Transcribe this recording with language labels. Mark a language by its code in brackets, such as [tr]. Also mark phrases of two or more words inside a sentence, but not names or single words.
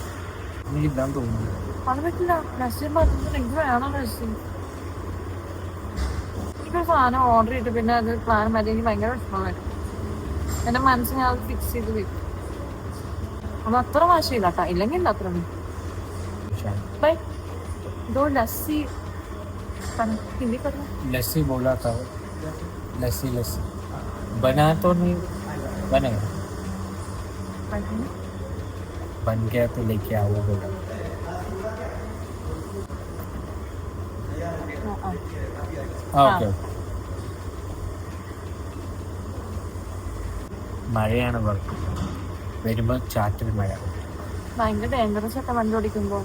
[ml] അത് പറ്റില്ല. ലസ്സി പറഞ്ഞിട്ട് എനിക്ക് വേണം ലസ്സി. എനിക്കൊരു സാധനം ഓർഡർ ചെയ്തിട്ട് പിന്നെ അത് പ്ലാൻ മതി. എനിക്ക് ഭയങ്കര വിഷമമായിരുന്നു. എൻ്റെ മനസ്സിൽ ഞാൻ അത് ഫിക്സ് ചെയ്ത് വെക്കും. അത് അത്ര വാശിയില്ല കേട്ടോ. ഇല്ലെങ്കിൽ ഇല്ല അത്ര. [hi] ബൈ दो लस्सी हिंदी कर लस्सी बोला था. लस्सी लस्सी बना तो नहीं बनेगा. बन गया तो लेके आओ बोला. [ml] ഓക്കെ. മഴയാണ് വരുമ്പോൾ ചാറ്റൽ മഴ. ഭയങ്കര ഡേഞ്ചറസ് ഒക്കെ വണ്ടി ഓടിക്കുമ്പോ.